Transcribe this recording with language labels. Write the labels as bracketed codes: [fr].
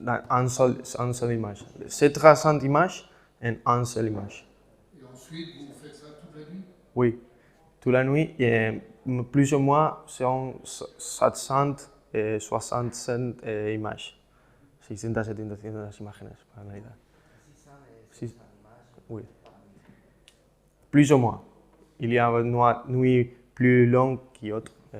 [fr] En seule image. C'est 300 images en un seule image. Et ensuite, vous faites ça toute la nuit? Oui, toute la nuit, et plus ou moins sont 767 images. [es] 600-700 imágenes para analizar. [fr] Sí, oui. Plus ou moins. Il y a une nuit plus longue qu'autre.